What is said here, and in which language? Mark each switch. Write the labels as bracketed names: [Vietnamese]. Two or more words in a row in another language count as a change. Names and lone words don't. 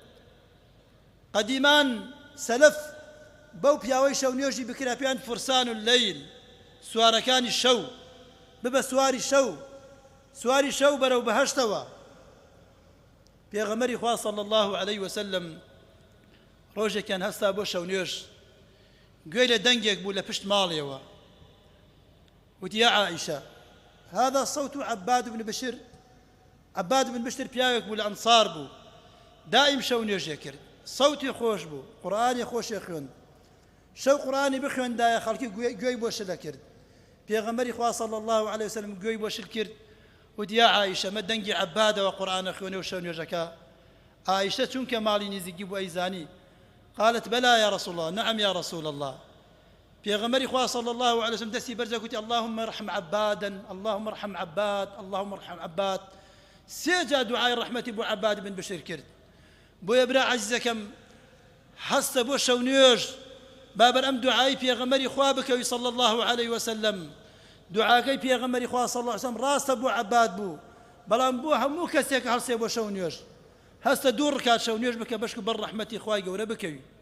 [Central Kurdish] قەدیمان سەلەف بەو پیاوەی شەو نوێژی بکرا پێیان [Arabic] فرسان اللەیل، [Central Kurdish] سوارەکانی شەو، ببە سواری شەو بەرەو بەهەشتەوە. پێغەمبەری خوا [Arabic] صلی الله عليه وسلم [Central Kurdish] ڕۆژێکیان هەستا بۆ شەو نوێژ، گوێی لە دەنگێک بوو لە پشت ماڵیەوە، وتی [Arabic] یا عائیشە هذا صوت عباد بن بشر. [Central Kurdish] عباد بن بشر پیاوێک بوو لە ئەنسار بوو، دائیم شەو نوێژێ کرد، سەوتی خۆش بوو، قورئانی خۆشی خوێند، شەو قورئانی بخوێندایە خەڵکی گوێی بۆ شلە کرد. پێغەمبەری خوا [Arabic] صلی الله عليه وسلم [Central Kurdish] گوێی بۆ شل کرد، وتی یا عائیشە مە دەنگی عەبادەوە قورئانە خوێنێ و شەو نوێژەکە. عائیشە چونکە ماڵی نزیکی بوو ئەیزانی، [Arabic] قالت بلى يا رسول الله، نعم يا رسول الله. [Central Kurdish] پێغەمبەری خوا [Arabic] صلی الله عليه وسلم [Central Kurdish] دەستی بەرزە کوتی [Arabic] اللهم ارحم عبادا، اللهم ارحم عباد، اللهم ارحم عباد. [Central Kurdish] سێجا دوعای ڕەحمەتی بۆ عەباد بن بشر کرد. بۆیە برا عەزیزەکەم هەستە بۆ شەو نوێژ بابەر ئەم دوعای پێغەمبەری خوا بکەوی [Arabic] صلی الله عليه وسلم. [Central Kurdish] دوعاکەی پێغەمبەری خوا [Arabic] صلی الله عليه وسلم [Central Kurdish] ڕاستە بۆ عەباد بوو، بەڵام بۆ هەموو کەسێک هەڵسێ بۆ شەو نوێژ هەستە دوو ڕکات شەو نوێژ بکە بەشک بەر ڕەحمەتی خوای گەورە بکەوی.